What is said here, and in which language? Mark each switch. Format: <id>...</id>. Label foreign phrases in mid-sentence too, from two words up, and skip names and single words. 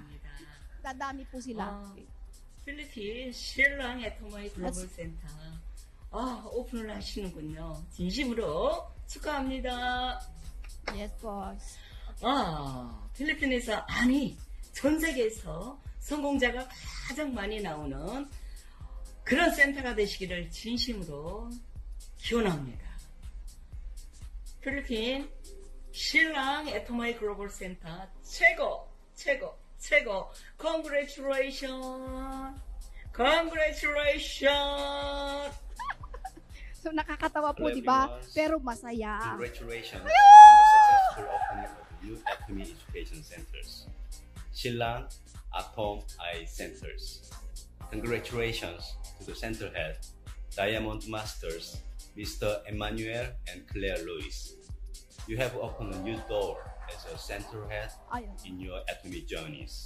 <tl>Dadami po sila.</tl> <ko>필리핀 신랑 애터머이 글로벌 센터 오픈을 하시는군요. 진심으로 축하합니다.</ko> <en>Yes, boss.</en> <ko>필리핀에서 아니 전 세계에서 성공자가 가장 많이 나오는 그런 센터가 되시기를 진심으로 기원합니다. 필리핀 신랑 애터머이 글로벌 센터 최고.</ko> <en>Congratulations!</en> <tl>So nakakatawa po, di ba? Pero masaya.</tl> <en>Congratulations on the successful opening of new Atomy Education Centers, Silang Atom Eye Centers. Congratulations to the center head, Diamond Masters, Mr. Emmanuel and Claire Lewis. You have opened a new door as a center head in your Atomy journeys.</en>